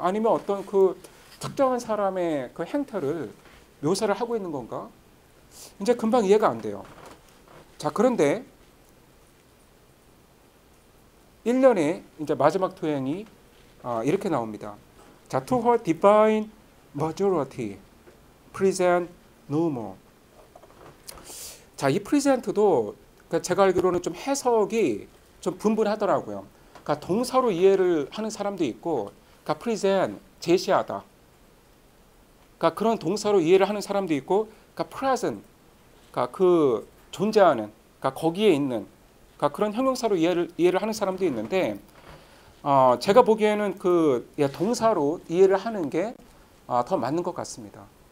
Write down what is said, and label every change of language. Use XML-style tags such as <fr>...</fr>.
<ko>아니면 어떤 그 특정한 사람의 그 행태를 묘사를 하고 있는 건가? 이제 금방 이해가 안 돼요. 자, 그런데 1년에 이제 마지막 두 행이 이렇게 나옵니다.</ko> <en>자, to her divine majority, present no more.</en> <ko>자, 이 present도 제가 알기로는 좀 해석이 좀 분분하더라고요. 그러니까 동사로 이해를 하는 사람도 있고, 그러니까 present 제시하다. 그러니까 그런 동사로 이해를 하는 사람도 있고, 그러니까 present, 그러니까 그 존재하는, 그러니까 거기에 있는, 그러니까 그런 형용사로 이해를 하는 사람도 있는데, 제가 보기에는 그 동사로 이해를 하는 게 더 맞는 것 같습니다.</ko>